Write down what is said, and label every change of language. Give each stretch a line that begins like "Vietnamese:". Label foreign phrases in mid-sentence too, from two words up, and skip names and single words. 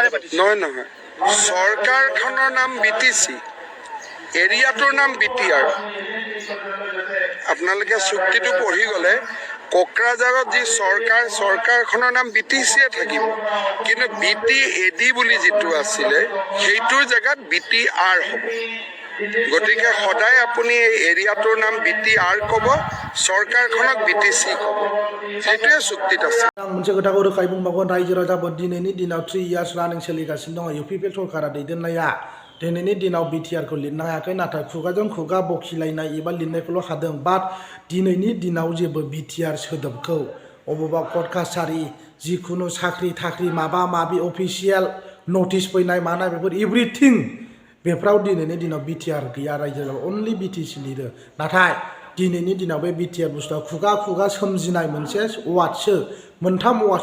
Assamese: চৰকাৰখনৰ নাম বিটিচি এৰিয়াটোৰ নাম বিটিআৰ আপোনালোকে চুক্তিটো পঢ়ি গ'লে কোকৰাঝাৰত যি চৰকাৰখনৰ নাম বিটিচিয়ে থাকিব কিন্তু বিটিএডি বুলি যিটো আছিলে সেইটোৰ জেগাত বিটিআৰ হ'ব গতিকে সদায় আপুনি এই এৰিয়াটোৰ নাম BTR ক'ব, চৰকাৰখনক BTC ক'ব, সেইটোৱে চুক্তিত আছে।
Bodo: आं मोनसे खोथाखौ रोखायै बुंबावगोन रायजो राजाफोर दिनैनि दिनाव 3 इयार्स रानिं सोलिगासिनो दङ UPPL सरकारा दैदेननाया दिनैनि दिनाव BTR खौ लिरनो हायाखै नाथाय खुगाजों खुगा बखिलायनाय एबा लिरनायखौल' हादों बाट दिनैनि दिनाव जेबो BTR सोदोबखौ अबेबा कर्ट कासारि जिखुनु साख्रि थाख्रि माबा माबि
English: official notice
Bodo: फैनाय मानाय बेफोर एभ्रिथिं बेफ्राव दिनैनि दिनाव BTR गैया रायजो राजा अनलि BTC लिरो नाथाय दिनैनि दिनाव बे BTR बुस्थुआ खुगा खुगा सोमजिनाय मोनसे वार्डसो मोनथाम वार्डस